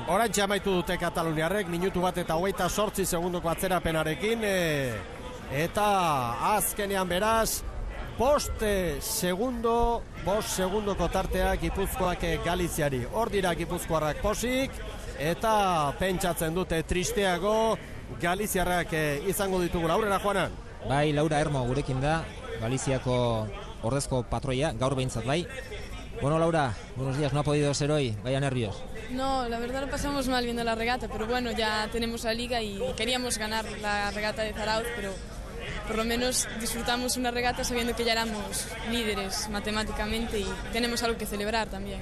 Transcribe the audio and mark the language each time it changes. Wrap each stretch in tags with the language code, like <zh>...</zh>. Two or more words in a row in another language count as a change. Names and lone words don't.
<eu>Oraintxe amaitu dute Kataluniarrek, minutu bat eta 28 segundoko atzerapenarekin, eta azkenean beraz 5 segundoko tartea Gipuzkoak Galiziari. Hor dira Gipuzkoarrak posik eta pentsatzen dute tristeago Galiziarrak izango ditugula. Aurrera Juanan. Bai, Laura Ermo gurekin da, Galiziako ordezko patroia, gaur behintzat bai. Bueno,</eu> <es>Laura, buenos días, no ha podido ser hoy, vaya nervios. No, la verdad lo pasamos mal viendo la regata, pero bueno, ya tenemos la liga y queríamos ganar la regata de Zarauz, pero por lo menos disfrutamos una regata sabiendo que ya éramos líderes matemáticamente y tenemos algo que celebrar también.</es>